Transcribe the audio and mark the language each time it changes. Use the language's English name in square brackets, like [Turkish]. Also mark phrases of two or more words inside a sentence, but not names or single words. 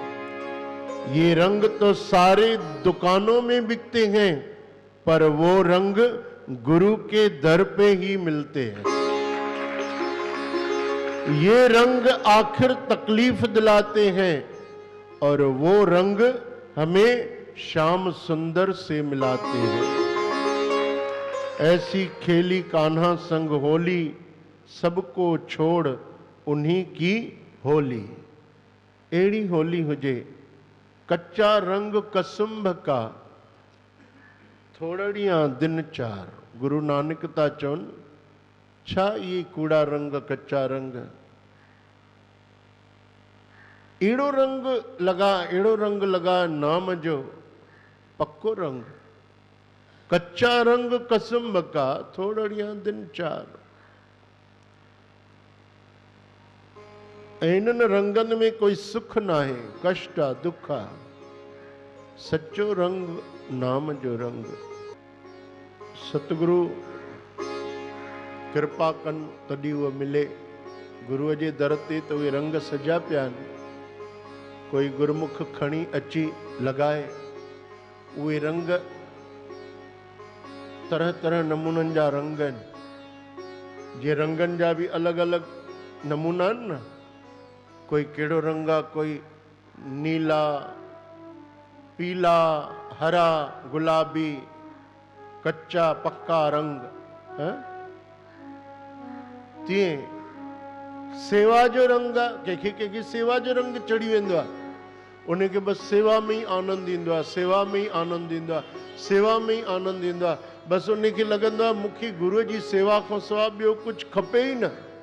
[Hindi] ये रंग तो सारे दुकानों में बिकते हैं, पर वो रंग गुरु के दर पे ही मिलते हैं। ये रंग आखिर तकलीफ दिलाते हैं, और वो रंग हमें श्याम सुंदर से मिलाते हैं। ऐसी खेली कान्हा संग होली, सबको छोड़ उन्हीं की होली। [Sindhi] एड़ी होली हुजे, [Punjabi] कच्चा रंग कसुंभ का, थोड़ियां दिन चार। [Sindhi] गुरु नानक ता चवन, छा ये कूड़ा रंग कच्चा रंग, एड़ो रंग लगा नाम जो पक्को रंग। [Punjabi] कच्चा रंग कसुंभ का, थोड़ियां दिन चार। [Sindhi] इन्हनि रंगनि में कोई सुख ना है, कष्ट आ, दुख आ। सच्चो रंग नाम जो रंग। सतगुरु कृपा कन तॾहिं उहो मिले। गुरुअ जे दर ते त उहे रंग सजा पिया आहिनि। कोई गुरमुख खणी अची लॻाए, उहे रंग तरह तरह नमूननि जा रंग आहिनि। जे रंगनि जा बि अलॻि अलॻि नमूना आहिनि न। कोई कहिड़ो रंग आहे, कोई नीला, पीला, हरा, गुलाबी, कच्चा पक्का रंग। तीअं सेवा जो रंग आहे, कंहिंखे कंहिंखे सेवा जो रंग चढ़ी वेंदो आहे। उनखे बसि सेवा में ई आनंद ईंदो आहे, सेवा में ई आनंद ईंदो आहे, सेवा में ई आनंद ईंदो आहे। बसि उनखे लॻंदो आहे मूंखे गुरुअ जी सेवा खां सवाइ ॿियो कुझु खपे ई न।